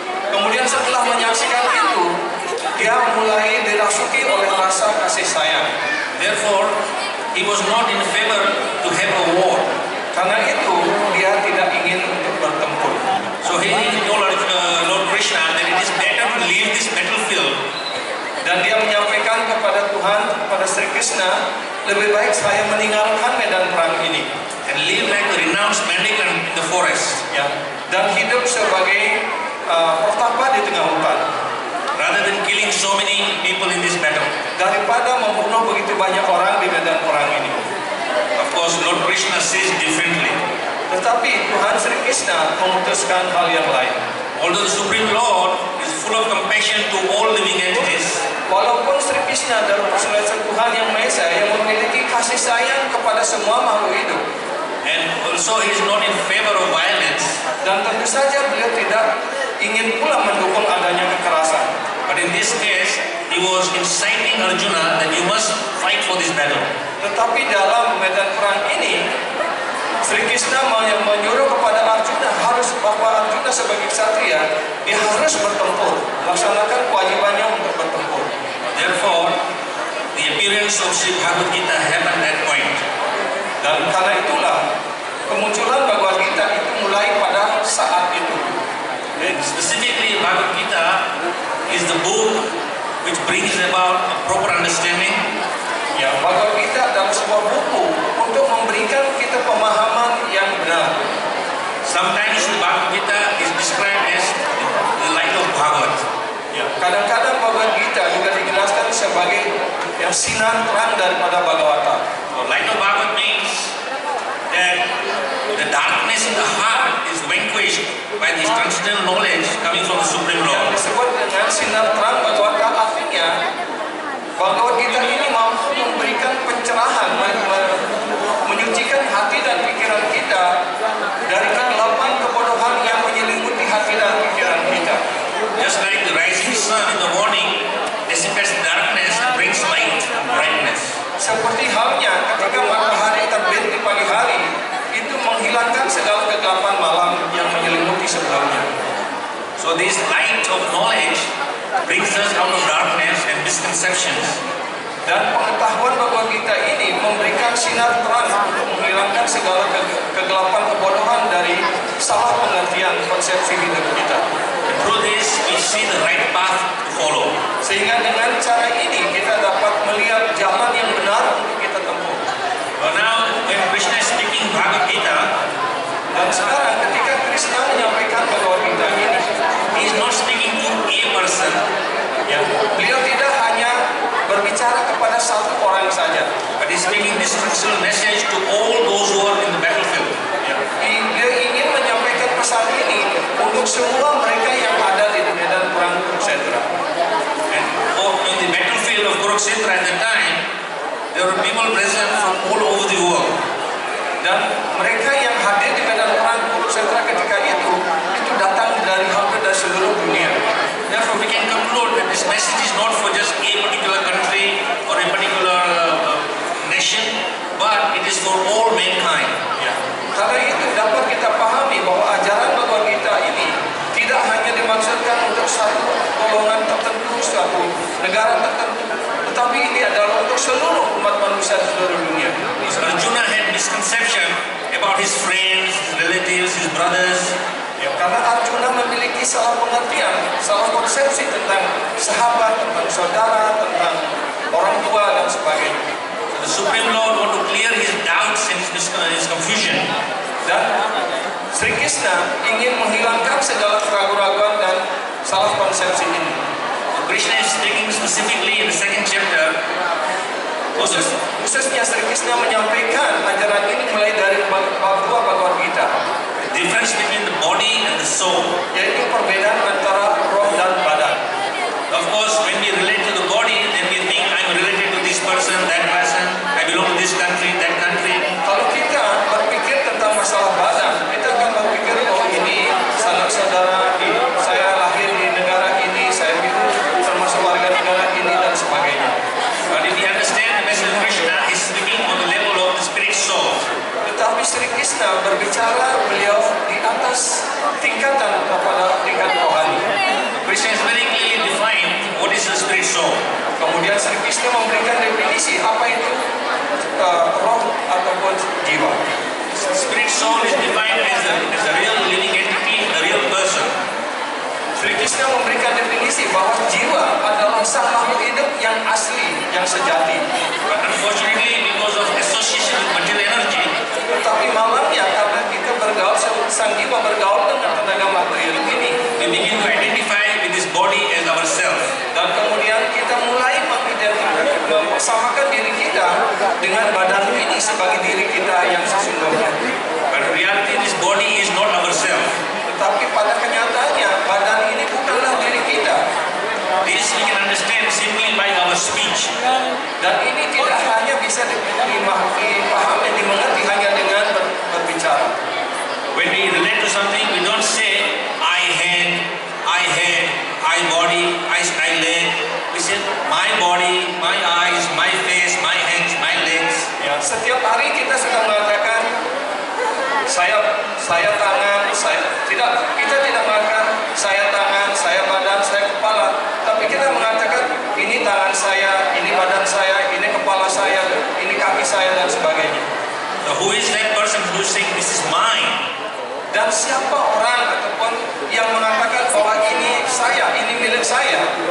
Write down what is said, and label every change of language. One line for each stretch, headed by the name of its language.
Indonesian: Kemudian setelah menyaksikan itu, dia mulai dirasuki oleh rasa kasih sayang.
English: Therefore, he was not in favor to have a war.
Indonesian: Karena itu, dia tidak ingin untuk bertempur.
English: So he told Lord Krishna that it is better to leave this battlefield.
Indonesian: Dan dia menyampaikan kepada Tuhan, kepada Sri Krishna, lebih baik saya meninggalkan medan perang ini
English: and live like a renounced mendicant in the forest.
Indonesian: Ya, dan hidup sebagai pertapa di tengah hutan.
English: Rather than killing so many people in this battle,
Indonesian: daripada membunuh begitu banyak orang di medan perang ini.
English: Of course, Lord Krishna says differently.
Indonesian: Tetapi Tuhan Sri Krishna memutuskan hal yang lain.
English: Although the Supreme Lord is full of compassion to all living entities,
Indonesian: walaupun Sri Krishna adalah persilatan Tuhan Yang Maha Esa yang memiliki kasih sayang kepada semua makhluk hidup,
English: and also he is not in favor of violence,
Indonesian: dan tentu saja beliau tidak ingin pula mendukung adanya kekerasan.
English: But in this case, he was inciting Arjuna that you must fight for this battle.
Indonesian: Tetapi dalam medan perang ini, Sri Krishna menyuruh kepada Arjuna bahwa Arjuna sebagai ksatria, dia harus bertempur, melaksanakan kewajibannya untuk bertempur.
English: Therefore, the appearance of Sri Bhagavad Gita happened at that point.
Indonesian: Dan karena itulah kemunculan Bhagavad Gita itu mulai pada saat itu.
English: Specifically, Bhagavad Gita is the book which brings about a proper understanding.
Indonesian: Ya, Bhagavad Gita adalah sebuah buku untuk memberikan kita pemahaman yang benar.
English: Sometimes the Bhagavad Gita is described as the light of Bhagavad.
Indonesian: Ya, kadang-kadang Bhagavad Gita juga dijelaskan sebagai yang sinar terang daripada Bhagavata.
English: So, light of Bhagavad means that the darkness in the heart is vanquished by this transcendental knowledge coming from the Supreme Lord.
Indonesian: Yang disebut dengan sinar terang Bhagavata, artinya Bhagavad Gita ini mampu memberikan pencerahan, menyucikan hati dan pikiran kita dari kegelapan kebodohan yang menyelimuti hati dan pikiran kita.
English: Just like the rising sun in the morning dissipates darkness and brings light and brightness.
Indonesian: Seperti halnya ketika matahari terbit di pagi hari, itu menghilangkan segala kegelapan malam yang menyelimuti sebelumnya.
English: So this light of knowledge brings us out of darkness and misconceptions.
Indonesian: Dan pengetahuan Bhagavad Gita ini memberikan sinar terang untuk menghilangkan segala kegelapan kebodohan dari salah pengertian konsepsi hidup kita.
English: Through this, we see the right path to follow.
Indonesian: Sehingga dengan cara ini kita dapat melihat jalan yang benar untuk kita tempuh.
English: But now, when Krishna is speaking Bhagavad Gita,
Indonesian: dan sekarang ketika Krishna menyampaikan Bhagavad Gita ini,
English: he is not speaking to a person. He
Indonesian: Ya, beliau tidak hanya berbicara kepada satu orang saja,
English: but he's making this crucial message to all those who are in the battlefield.
Indonesian: Ya, dia ingin menyampaikan pesan ini untuk semua mereka yang ada di medan perang Kurukshetra.
English: And in the battlefield of Kurukshetra at the time, there were people present from all over the world.
Indonesian: Dan mereka yang hadir di medan perang Kurukshetra ketika itu datang dari hampir dari seluruh dunia.
English: Therefore, we can conclude that this message is not for just a particular country or a particular nation, but it is for all mankind.
Indonesian: Ya. Karena itu dapat kita pahami bahwa ajaran Bhagavad Gita ini tidak hanya dimaksudkan untuk satu golongan tertentu, suatu negara tertentu, tetapi ini adalah untuk seluruh umat manusia di seluruh dunia.
English: So Arjuna had misconception about his friends, his relatives, his brothers.
Indonesian: Ya, karena Arjuna memiliki salah pengertian, salah konsepsi tentang sahabat, tentang saudara, tentang orang tua dan sebagainya.
English: So the Supreme Lord want to clear his doubts and his confusion.
Indonesian: Dan Sri Krishna ingin menghilangkan segala keraguan-raguan dan salah konsepsi ini.
English: So Krishna is speaking specifically in the second chapter.
Indonesian: Khususnya Sri Krishna menyampaikan ajaran ini mulai dari bab 2 Bhagavad Gita.
English: The difference between the body and the soul,
Indonesian: yaitu perbedaan antara roh dan badan.
English: Of course, when we relate to the body, then we think I'm related to this person, that person, I belong to this country, that country.
Indonesian: Kalau kita berpikir tentang masalah badan, kita akan berpikir oh ini sanak saudara, saya lahir di negara ini, saya termasuk warga negara ini dan sebagainya.
English: But if we understand the message of Krishna, he's speaking on the level of the spirit soul.
Indonesian: Tetapi Sri Krishna berbicara beliau di atas tingkatan kepada tingkat rohani.
English: Krishna is very clearly defined what is the spirit soul.
Indonesian: Kemudian Sri Krishna memberikan definisi apa itu roh ataupun jiwa.
English: Spirit soul is defined as a real living entity, a real person.
Indonesian: Sri Krishna memberikan definisi bahwa jiwa adalah sang makhluk hidup yang asli, yang sejati.
English: But unfortunately, because of association with material energy,
Indonesian: tetapi malamnya karena kita bergaul, sang jiwa bergaul dengan tenaga material ini,
English: we begin to identify with this body as ourselves.
Indonesian: Dan kemudian kita mulai mempersamakan diri kita dengan badan ini sebagai diri kita yang sesungguhnya.
English: But in reality, this body is not ourselves.
Indonesian: Tetapi pada kenyataannya badan ini bukanlah diri kita.
English: This we can understand simply by our speech.
Indonesian: Dan ini tidak hanya bisa dipahami, dimengerti hanya dengan berbicara.
English: When we relate to something, we don't say I hand, I head, I body, I leg. We say my body, my eyes, my face, my hands, my legs.
Indonesian: Ya, setiap hari kita sudah mengatakan saya tangan, kita tidak mengatakan saya tangan, saya badan, saya kepala, tapi kita mengatakan ini tangan saya, ini badan saya, ini kepala saya, ini kaki saya dan sebagainya.
English: So who is that person who is saying this is mine?
Indonesian: Dan siapa orang ataupun yang mengatakan bahwa ini saya, ini milik saya?